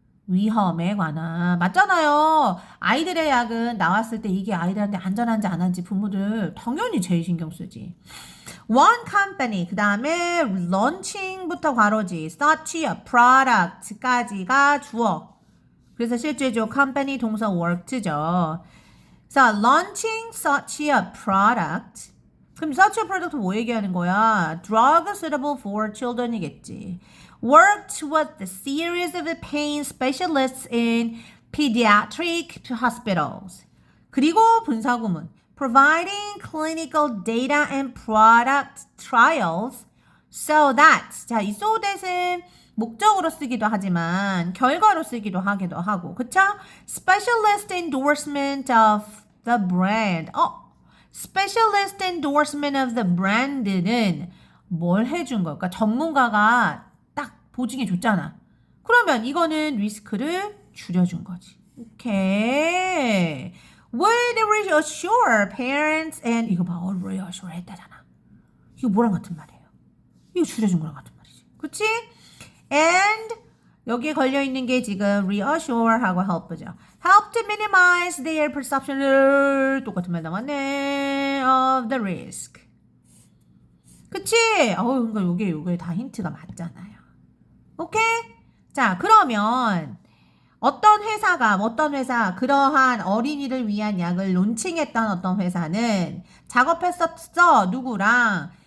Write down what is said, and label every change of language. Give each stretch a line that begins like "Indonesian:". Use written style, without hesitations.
Korean: 위험에 관한. 맞잖아요. 아이들의 약은 나왔을 때 이게 아이들한테 안전한지 안 한지 부모들 당연히 제일 신경 쓰지.
English: One company,
Korean: 그 다음에 launching부터 괄호지,
English: such a product
Korean: 까지가 주어. 그래서 실제죠. company 동사 worked죠.
English: 자, launching such a product.
Korean: 그럼 such a product 뭐 얘기하는 거야?
English: Drug suitable for children이겠지. Worked with a series of pain specialists in pediatric hospitals.
Korean: 그리고 분사구문.
English: Providing clinical data and product trials so that.
Korean: 자, 이 so that은 목적으로 쓰기도 하지만 결과로 쓰기도 하기도 하고. 그쵸?
English: Specialist endorsement of the brand. Specialist endorsement of the brand는
Korean: 뭘 해준 걸까? 전문가가 딱 보증해 줬잖아. 그러면 이거는 리스크를 줄여준 거지. 오케이.
English: Would reassure parents and
Korean: 이거 봐. reassure 했다잖아. 이거 뭐랑 같은 말이에요? 이거 줄여준 거랑 같은 말이지. 그치? And 여기에 걸려있는 게 지금 reassure 하고 help죠.
English: help to minimize their perception
Korean: 똑같은 말 나왔네.
English: of the risk.
Korean: 그치? 그러니까 요게 다 힌트가 맞잖아요. 오케이? 자, 그러면 어떤 회사 그러한 어린이를 위한 약을 론칭했던 어떤 회사는 작업했었어. 누구랑?